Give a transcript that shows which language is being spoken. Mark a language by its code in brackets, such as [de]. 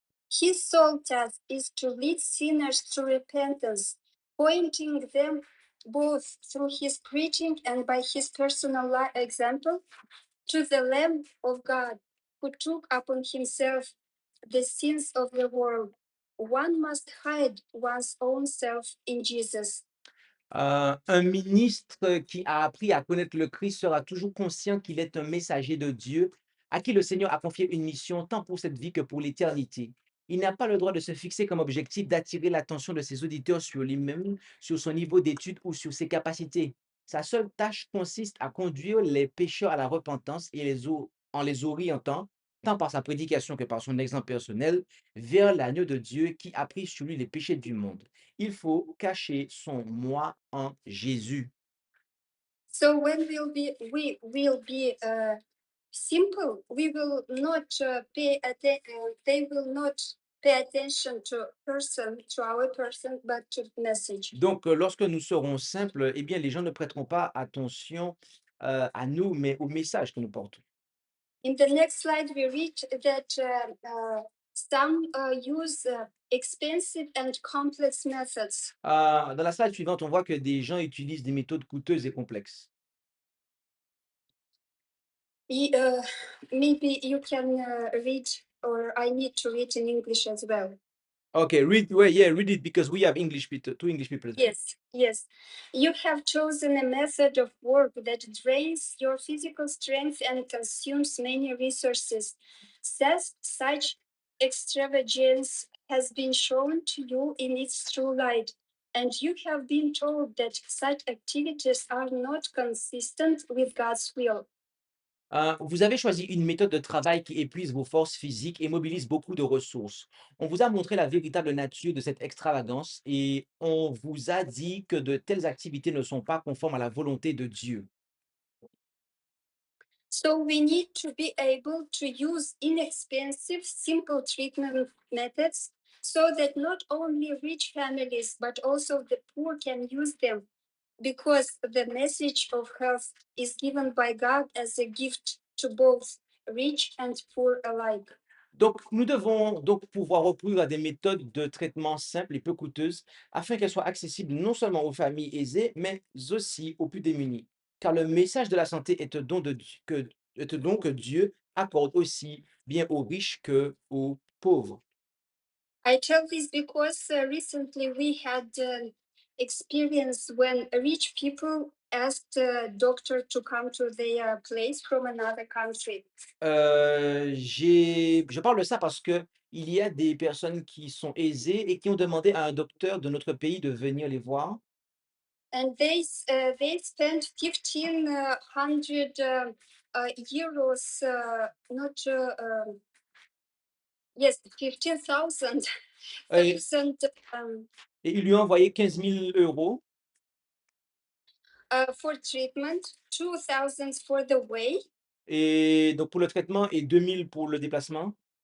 [en] His sole task is to lead sinners to repentance, pointing them both through his preaching and by his personal example to the Lamb of God, who took upon himself the sins of the world. one must hide one's own self in Jesus. [fr] Un ministre qui a appris à connaître le Christ sera toujours conscient qu'il est un messager de Dieu à qui le Seigneur a confié une mission tant pour cette vie que pour l'éternité. Il n'a pas le droit de se fixer comme objectif d'attirer l'attention de ses auditeurs sur lui-même, sur son niveau d'étude ou sur ses capacités. Sa seule tâche consiste à conduire les pécheurs à la repentance et en les orientant, tant par sa prédication que par son exemple personnel, vers l'agneau de Dieu qui a pris sur lui les péchés du monde. Il faut cacher son moi en Jésus. [en] So when we will be simple, we will not they will not pay attention to person, to our person, but to the message. [fr] Donc, lorsque nous serons simples, eh bien, les gens ne prêteront pas attention, à nous, mais au message que nous portons. [en] In the next slide, we read that some use expensive and complex methods. [fr] Dans la slide suivante, on voit que des gens utilisent des méthodes coûteuses et complexes. [en] Maybe you can read, or I need to read in English as well. Okay, read it because we have English people, two English people. Yes, yes. You have chosen a method of work that drains your physical strength and consumes many resources. Such extravagance has been shown to you in its true light, and you have been told that such activities are not consistent with God's will. [fr] Vous avez choisi une méthode de travail qui épuise vos forces physiques et mobilise beaucoup de ressources. On vous a montré la véritable nature de cette extravagance et on vous a dit que de telles activités ne sont pas conformes à la volonté de Dieu. [en] So we need to be able to use inexpensive, simple treatment methods so that not only rich families but also the poor can use them, because the message of health is given by God as a gift to both rich and poor alike. [fr] Donc, nous devons donc pouvoir recourir à des méthodes de traitement simples et peu coûteuses afin qu'elles soient accessibles non seulement aux familles aisées, mais aussi aux plus démunis. Car le message de la santé est un don, est un don que Dieu accorde aussi bien aux riches qu'aux pauvres. [en] I tell this because recently we had experience when rich people asked a doctor to come to their place from another country. [fr] Je parle de ça parce que il y a des personnes qui sont aisées et qui ont demandé à un docteur de notre pays de venir les voir. [en] And they spent 1,500 euros, not yes, 15,000 [fr] Et, um, et ils lui ont envoyé 15 000 € [en] for treatment, 2,000 for the way, [fr] et donc pour le traitement et 2 000 pour le déplacement.